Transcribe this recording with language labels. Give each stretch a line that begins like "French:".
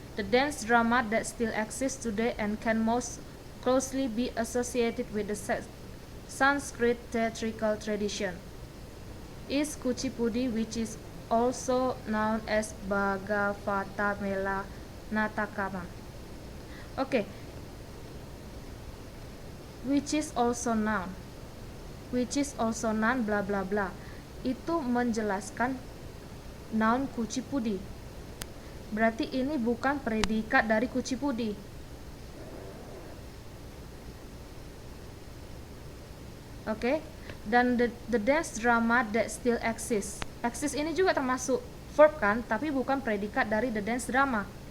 English: The dance drama that still exists today and can most closely be associated with the Sanskrit theatrical tradition is Kuchipudi, which is also known as Bhagavata Mela Natakama.
Indonesian: Oke.
English: Which is also known. Which is also known bla bla bla.
Indonesian: Itu menjelaskan noun Kuchipudi. Berarti ini bukan predikat dari Kuchipudi. Oke.
English: Dan the dance drama that still exists.
Indonesian: Exist ini juga termasuk verb kan, tapi bukan predikat dari
English: the dance drama.